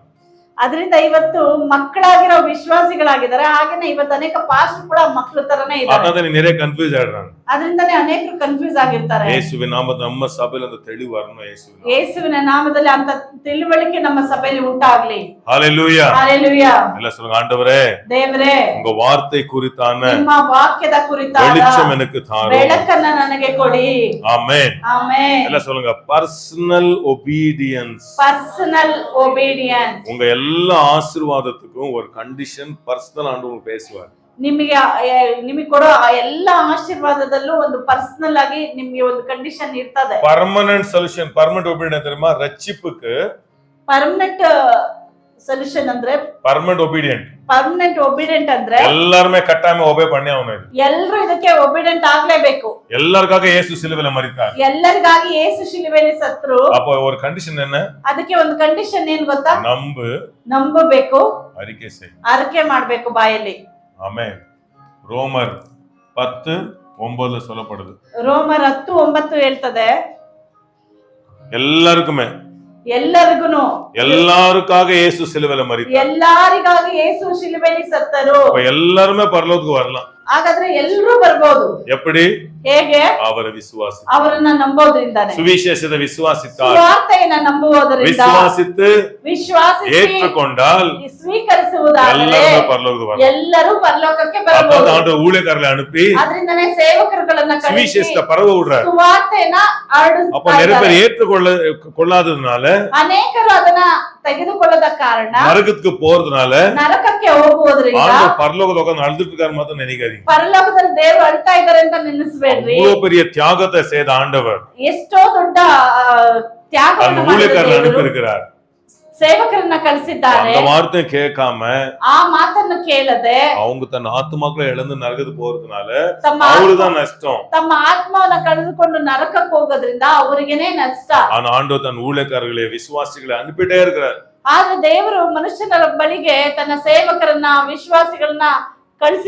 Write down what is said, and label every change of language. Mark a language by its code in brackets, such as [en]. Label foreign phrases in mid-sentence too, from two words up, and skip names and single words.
[kn] ಅದರಿಂದ ಇವತ್ತು ಮಕ್ಕಳಾಗಿರೋ ವಿಶ್ವಾಸಿಗಳಾಗಿದ್ದಾರೆ. ಹಾಗೇನೆ ಇವತ್ತು ಅನೇಕ ಪಾಸ್ಟರ್ ಕೂಡ ಮಕ್ಕಳ ತರನೇ ಇದ್ದಾರೆ. [ta] அதான் நீ நிறைய கன்ஃபியூஸ் ஆயிடுறாங்க. [kn] ಅದರಿಂದನೇ ಅನೇಕರು ಕನ್ಫ್ಯೂಸ್ ಆಗಿರ್ತಾರೆ. [ta] இயேசுவின் நாமத்தில் நம்ம சபையில அந்த தெளிவு வரணும். [kn] ಯೇಸುವಿನ ನಾಮದಲ್ಲಿ ಅಂತ ತಿಳುವಳಿಕೆ ನಮ್ಮ ಸಭೆಯಲ್ಲಿ ಉಂಟಾಗ್ಲಿ. [ta] ஹல்லேலூயா. ஹல்லேலூயா. ಎಲ್ಲ சொல்லுங்க, ஆண்டவரே [kn] ದೇವರೇ [ta] உங்க வார்த்தை குறித்தான [kn] ನಿಮ್ಮ ವಾಕ್ಯದ ಕುರಿತಾದ [ta] வெளிச்சம் எனக்கு தாரும். [kn] ಬೆಳಕನ್ನ ನನಗೆ ಕೊಡಿ. [ta] ஆமென். [kn] ಆಮೆನ್. [ta] ಎಲ್ಲ சொல்லுங்க, [en] personal obedience. personal obedience. [ta] உங்க எல்லா ஆசீர்வாதத்துக்கும் ஒரு கண்டிஷன் பர்சனல் ஆண்டவர் பேசுவார். [kn] ನಿಮಗೆ ಕೊಡೋ ಎಲ್ಲಾ ಆಶೀರ್ವಾದದಲ್ಲೂ ಒಂದು ಪರ್ಸನಲ್ ಆಗಿ ನಿಮ್ಗೆ ಒಂದು ಕಂಡೀಷನ್ ಇರ್ತದೆ. [en] permanent solution, permanent obedience தெரியுமா? [ta] ரட்சிப்புக்கு [en] permanent solution ಅಂದ್ರೆ permanent obedient. permanent obedient ಅಂದ್ರೆ [ta] எல்லாருமே கட்டாயமா ஒபே பண்ணி ஆகணும். [kn] ಎಲ್ಲರೂ ಇದಕ್ಕೆ ಒಬಿಡೆಂಟ್ ಆಗ್ಲೇಬೇಕು. [ta] எல்லாருக்காக இயேசு சிலுவையில மரித்தார். [kn] ಎಲ್ಲರಿಗಾಗಿ ಯೇಸು ಶಿಲುಬೆಯಲ್ಲಿ ಸತ್ರು. [ta] அப்போ ஒரு கண்டிஷன் என்ன? [kn] ಅದಕ್ಕೆ ಒಂದು ಕಂಡೀಷನ್ ಏನ್ ಗೊತ್ತಾ? ನಂಬಬೇಕು, [ta] அறிக்கை செய், [kn] ಅರಿಕೆ ಮಾಡ್ಬೇಕು ಬಾಯಲ್ಲಿ. [ta] ஆமென். ரோமர் 10:9 சொல்லப்படுது. [kn] ರೋಮರ್ 10:9 ಹೇಳ್ತದೆ, [ta] எல்லாருக்குமே [kn] ಎಲ್ಲರಿಗೂ [ta] எல்லாருக்காக இயேசு சிலுவையில மரித்தார். [kn] ಎಲ್ಲರಿಗಾಗಿ ಯೇಸು ಶಿಲುಬೆಯಲ್ಲಿ ಸತ್ತರು. [ta] அப்ப எல்லாருமே பரலோகத்துக்கு வரலாம். [kn] ಹಾಗಾದ್ರೆ ಎಲ್ಲರೂ ಬರ್ಬೋದು. [ta] எப்படி? [kn] ಹೇಗೆ? [ta] அவரை விசுவாசி, [kn] ಅವರನ್ನ ನಂಬೋದ್ರಿಂದಾನೆ, [ta] சுவிசேஷத்தை விசுவாசித்தால், [kn] ಸುವಾರ್ತೆಯನ್ನ ನಂಬುವುದರಿಂದ, [ta] விசுவாசித்து [kn] ವಿಶ್ವಾಸಿಸಿ [ta] ஏற்றுக்கொண்டால் [kn] ಸ್ವೀಕರಿಸುವುದಾದರೆ [ta] எல்லாரும் பரலோகத்துக்கு வரலாம். [kn] ಎಲ್ಲರೂ ಪರಲೋಕಕ್ಕೆ [ta] அப்ப [kn] ಬರಬಹುದು. [ta] ஆண்டவர் ஊழியக்காரர்களை அனுப்பி [kn] ಅದರಿಂದನೇ ಸೇವಕರುಗಳನ್ನ ಕಳಿಸಿ [ta] சுவிசேஷத்தை பரவ விடுறார். [kn] ಸುವಾರ್ತೆಯನ್ನ [ta] அப்ப நிறைய பேர் ஏற்றுக்கொள்ளாததுனால, [kn] ಅನೇಕರು ಅದನ್ನ ತೆಗೆದುಕೊಳ್ಳದ ಕಾರಣ, [ta] நரகத்துக்கு போறதுனால, [kn] ನರಕಕ್ಕೆ ಹೋಗುವುದರಿಂದ, [ta] ஆண்டவர் பரலோகத்துல உட்கார்ந்து அழுதுட்டு இருக்காரு மாத்திரம் நினைக்காதீங்க. [kn] ಪರಲೋಕದಲ್ಲಿ ದೇವರು ಅಳ್ತಾ ಇದ್ದಾರೆ ಅಂತ ನೆನೆಸಬೇಡ್ರಿ. [ta] அவ்வளவு பெரிய தியாகத்தை செய்த ஆண்டவர் [kn] ಎಷ್ಟೋ ದೊಡ್ಡ ತ್ಯಾಗವನ್ನು [ta] ஊழியக்காரர்களை அனுப்பி இருக்கிறார். [kn] ಸೇವಕರನ್ನ ಕಳಿಸಿದ್ದಾರೆ. [ta] அந்த வார்த்தை கேட்காம, [kn] ಆ ಮಾತನ್ನು ಕೇಳದೆ [ta] அவங்க தன் ஆத்மாக்களை இழந்து நரகத்துக்கு போறதுனால [kn] ತಮ್ಮ [ta] அவளுதான் நஷ்டம். [kn] ತಮ್ಮ ಆತ್ಮವನ್ನ ಕಳೆದುಕೊಂಡು ನರಕಕ್ಕೆ ಹೋಗೋದ್ರಿಂದ ಅವರಿಗೇನೆ ನಷ್ಟ. [ta] ஆனா ஆண்டவர் தன் ஊழியக்காரர்களை விசுவாசிகளை அனுப்பிட்டே இருக்கிறார். [kn] ಆದ್ರೆ ದೇವರು ಮನುಷ್ಯನ ಬಳಿಗೆ ತನ್ನ ಸೇವಕರನ್ನ ವಿಶ್ವಾಸಿಗಳನ್ನ ಕಳಿಸಿ